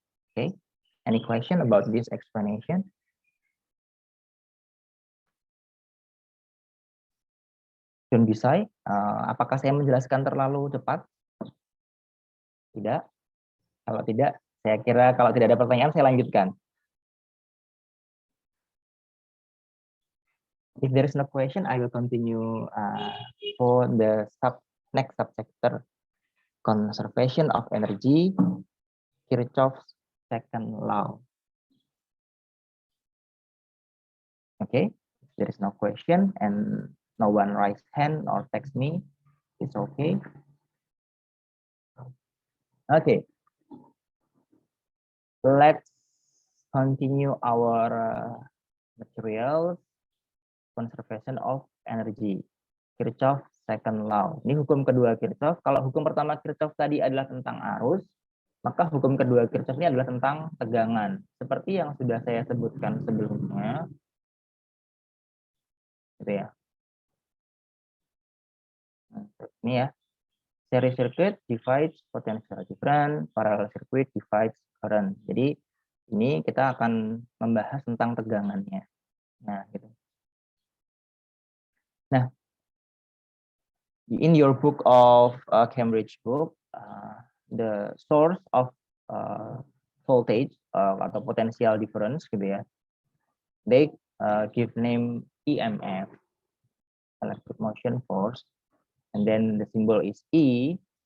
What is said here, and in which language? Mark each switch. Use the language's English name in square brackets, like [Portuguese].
[English] Okay, any question about this explanation? [Indonesian] John Bisai, apakah saya menjelaskan terlalu cepat? Tidak. Kalau tidak, saya kira kalau tidak ada pertanyaan saya lanjutkan. [English] If there is no question, I will continue for the next subchapter, conservation of energy, Kirchhoff's second law. Okay, if there is no question and no one raise hand or text me, it's okay. Okay, let's continue our materials, conservation of energy, Kirchhoff second law. [Indonesian] Ini hukum kedua Kirchhoff. Kalau hukum pertama Kirchhoff tadi adalah tentang arus, maka hukum kedua Kirchhoff ini adalah tentang tegangan. Seperti yang sudah saya sebutkan sebelumnya, gitu ya. Nah, ini ya, [English] series circuit divides potential difference, parallel circuit divides current. [Indonesian] Jadi ini kita akan membahas tentang tegangannya. Nah, gitu. [English] Nah, in your book of Cambridge book, the source of voltage atau potential difference [Indonesian] gitu ya, [English] they give name EMF, electric motion force, and then the symbol is E.